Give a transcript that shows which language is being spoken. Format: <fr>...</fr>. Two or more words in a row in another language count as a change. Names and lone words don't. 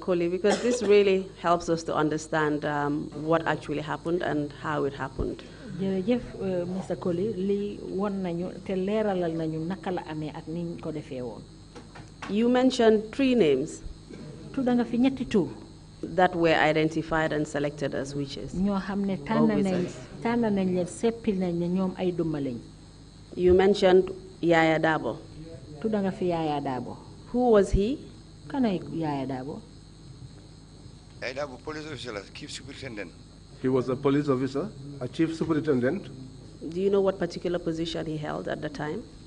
<en>Colley, because this really helps us to understand what actually happened and how it happened.</en> <wo>jërëjëf Mr. Colley lii won nañu te leeralal nañu naka la amee ak niñ ko defee woon.</wo> <en>You mentioned 3 names.</en> <wo>tudda nga fi ñetti tur.</wo> <en>That were identified and selected as witches.</en> <wo>ñoo xam ne tànn nañ leen seppil nañ ne ñoom ay dumma lañ.</wo> <en>You mentioned Yaya Dabo.</en> <wo>tudda nga fi Yaya Dabo.</wo> <en>Who was he?</en> <wo>Kanay Yaya Dabo.</wo> <en>Yaya Dabo, police officer, chief superintendent. He was a police officer, a chief superintendent. Do you know what particular position he held at the time?</en>